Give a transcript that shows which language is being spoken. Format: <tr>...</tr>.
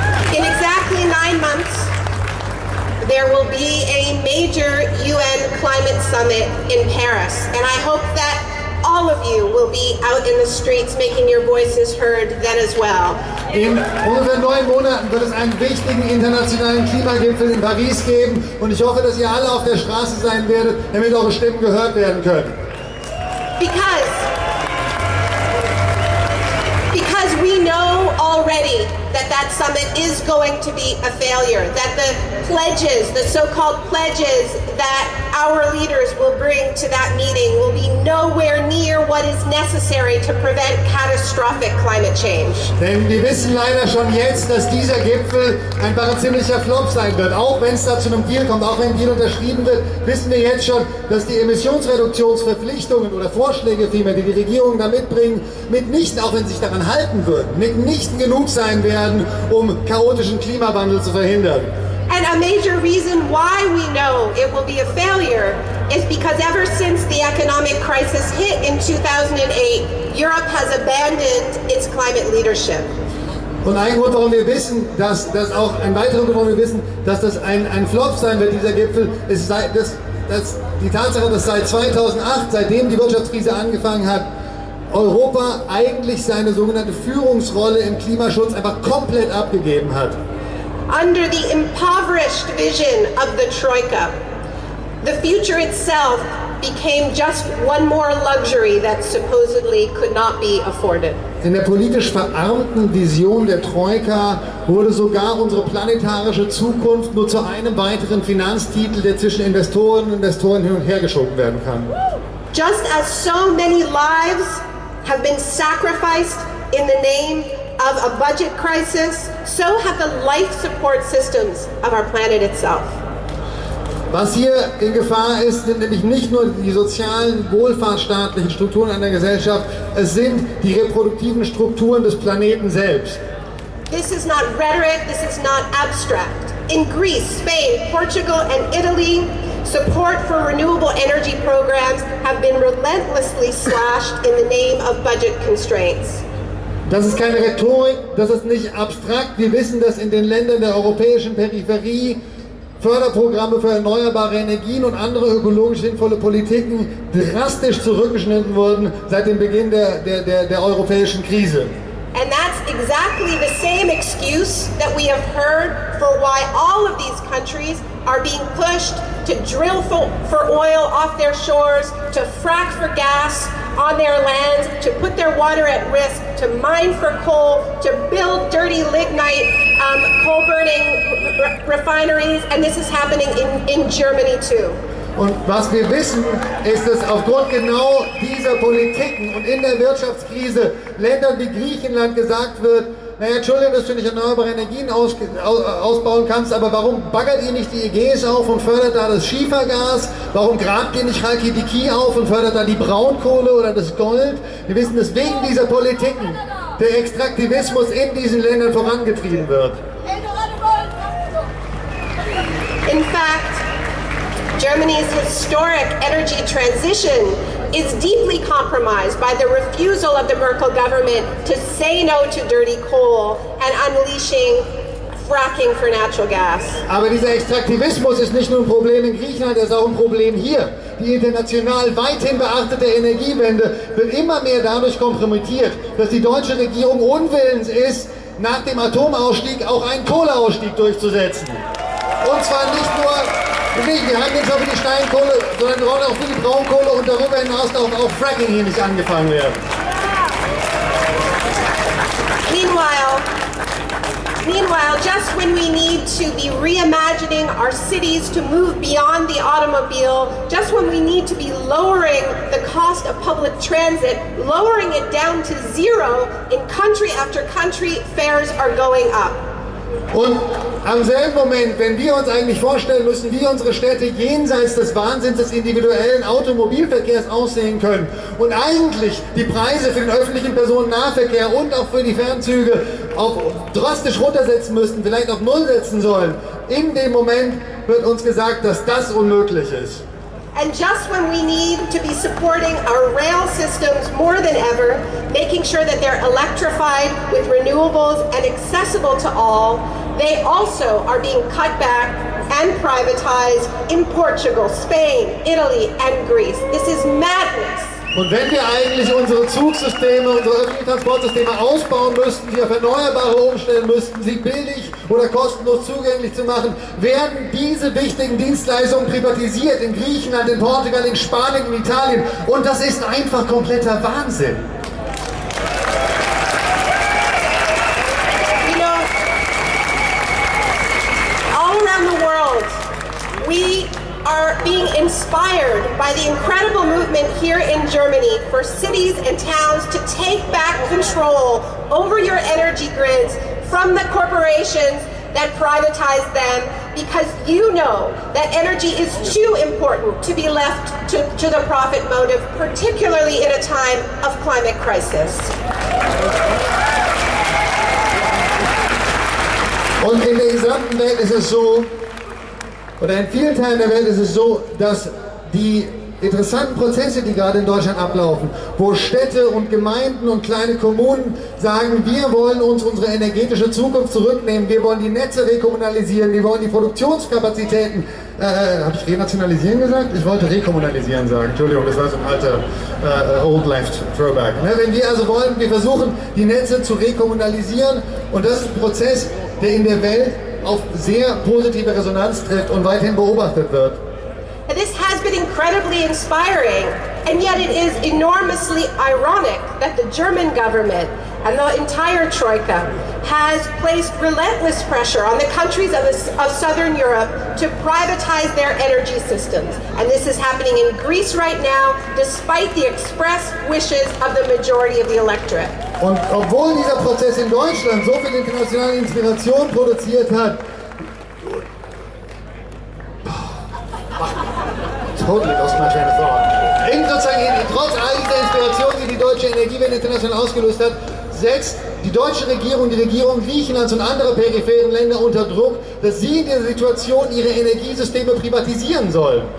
<en>In exactly 9 months, there will be a major UN climate summit in Paris, and I hope that all of you will be out in the streets making your voices heard then as well.</en> <de>In ungefähr 9 Monaten wird es einen wichtigen internationalen Klimagipfel in Paris geben und ich hoffe, dass ihr alle auf der Straße sein werdet, damit eure Stimmen gehört werden können.</de> <en>Because we know already that summit is going to be a failure, that the pledges, the so-called pledges that our leaders will bring to that meeting will be nowhere near what is necessary to prevent catastrophic climate change.</en> <de>Denn wir wissen leider schon jetzt, dass dieser Gipfel einfach ein ziemlicher Flop sein wird. Auch wenn es da zu einem Deal kommt, auch wenn ein Deal unterschrieben wird, wissen wir jetzt schon, dass die Emissionsreduktionsverpflichtungen oder Vorschläge vielmehr, die die Regierungen da mitbringen, mitnichten, auch wenn sie sich daran halten würden, mitnichten genug sein werden, um chaotischen Klimawandel zu verhindern.</de> <en>And a major reason why we know it will be a failure is because ever since the economic crisis hit in 2008, Europe has abandoned its climate leadership.</en> <de>Und ein Grund, warum wir wissen, dass ein weiterer Grund, warum wir wissen, dass das ein Flop sein wird, dieser Gipfel, ist die Tatsache, dass seit 2008, seitdem die Wirtschaftskrise angefangen hat, Europa eigentlich seine sogenannte Führungsrolle im Klimaschutz einfach komplett abgegeben hat.</de> <en>Under the impoverished vision of the Troika, the future itself became just one more luxury that supposedly could not be afforded.</en> <de>In der politisch verarmten Vision der Troika wurde sogar unsere planetarische Zukunft nur zu einem weiteren Finanztitel, der zwischen Investorinnen und Investoren hin und her geschoben werden kann.</de> <en>Just as so many lives have been sacrificed in the name of a budget crisis, so have the life support systems of our planet itself.</en> <de>Was hier in Gefahr ist, sind nämlich nicht nur die sozialen, wohlfahrtsstaatlichen Strukturen einer Gesellschaft, es sind die reproduktiven Strukturen des Planeten selbst.</de> <en>This is not rhetoric, this is not abstract. In Greece, Spain, Portugal and Italy, support for renewable energy programs have been relentlessly slashed in the name of budget constraints.</en> <de>Das ist keine Rhetorik, das ist nicht abstrakt. Wir wissen, dass in den Ländern der europäischen Peripherie Förderprogramme für erneuerbare Energien und andere ökologisch sinnvolle Politiken drastisch zurückgeschnitten wurden seit dem Beginn der europäischen Krise.</de> <en>And that's exactly the same excuse that we have heard for why all of these countries are being pushed to drill for oil off their shores, to frack for gas on their lands, to put their water at risk, to mine for coal, to build dirty lignite coal-burning refineries, and this is happening in Germany too.</en> <de>Und was wir wissen, ist, dass aufgrund genau dieser Politiken und in der Wirtschaftskrise Ländern wie Griechenland gesagt wird, naja, Entschuldigung, dass du nicht erneuerbare Energien ausbauen kannst, aber warum baggert ihr nicht die Ägäis auf und fördert da das Schiefergas? Warum grabt ihr nicht Chalkidiki auf und fördert da die Braunkohle oder das Gold? Wir wissen, dass wegen dieser Politiken der Extraktivismus in diesen Ländern vorangetrieben wird.</de> <en>In fact, Germany's historic energy transition is deeply compromised by the refusal of the Merkel government to say no to dirty coal and unleashing fracking for natural gas.</en> <de>Aber dieser Extraktivismus ist nicht nur ein Problem in Griechenland, er ist auch ein Problem hier. Die international weithin beachtete Energiewende wird immer mehr dadurch kompromittiert, dass die deutsche Regierung unwillens ist, nach dem Atomausstieg auch einen Kohleausstieg durchzusetzen. Und zwar nicht nur, wir haben nicht nur für die Steinkohle, sondern auch für die Braunkohle und darüber hinaus darf auch Fracking hier nicht angefangen werden.</de> <en>Meanwhile, just when we need to be reimagining our cities to move beyond the automobile, just when we need to be lowering the cost of public transit, lowering it down to zero, in country after country, fares are going up.</en> <de>Und am selben Moment, wenn wir uns eigentlich vorstellen müssen, wie unsere Städte jenseits des Wahnsinns des individuellen Automobilverkehrs aussehen können und eigentlich die Preise für den öffentlichen Personennahverkehr und auch für die Fernzüge auf drastisch runtersetzen müssten, vielleicht auf Null setzen sollen, in dem Moment wird uns gesagt, dass das unmöglich ist.</de> <en>And just when we need to be supporting our rail systems more than ever, making sure that they're electrified with renewables and accessible to all, they also are being cut back and privatized in Portugal, Spain, Italy, and Greece. This is madness.</en> <de>Und wenn wir eigentlich unsere Zugsysteme, unsere öffentlichen Transportsysteme ausbauen müssten, sie auf Erneuerbare umstellen müssten, sie billig oder kostenlos zugänglich zu machen, werden diese wichtigen Dienstleistungen privatisiert in Griechenland, in Portugal, in Spanien, in Italien. Und das ist einfach kompletter Wahnsinn.</de> <en>You know, all around the world, we are being inspired by the incredible movement here in Germany for cities and towns to take back control over your energy grids from the corporations that privatize them, because you know that energy is too important to be left to the profit motive, particularly in a time of climate crisis.</en> <de>Und in der gesamten Welt ist es so, oder in vielen Teilen der Welt ist es so, dass die interessanten Prozesse, die gerade in Deutschland ablaufen, wo Städte und Gemeinden und kleine Kommunen sagen, wir wollen uns unsere energetische Zukunft zurücknehmen, wir wollen die Netze rekommunalisieren, wir wollen die Produktionskapazitäten, habe ich renationalisieren gesagt? Ich wollte rekommunalisieren sagen, Entschuldigung, das war so ein alter</de> <en>Old Left Throwback.</en> <de>Ne? Wenn wir also wollen, wir versuchen die Netze zu rekommunalisieren, und das ist ein Prozess, der in der Welt auf sehr positive Resonanz trifft und weiterhin beobachtet wird.</de> <en>And this has been incredibly inspiring, and yet it is enormously ironic that the German government and the entire Troika has placed relentless pressure on the countries of Southern Europe to privatize their energy systems. And this is happening in Greece right now, despite the express wishes of the majority of the electorate.</en> <de>Und obwohl dieser Prozess in Deutschland so viel internationale Inspiration produziert hat,</de> <en>totally lost my train of thought.</en> <de>Trotz all dieser Inspiration, die die deutsche Energiewende international ausgelöst hat, setzt die deutsche Regierung, die Regierung Griechenlands und anderer peripheren Länder unter Druck, dass sie in dieser Situation ihre Energiesysteme privatisieren sollen.</de>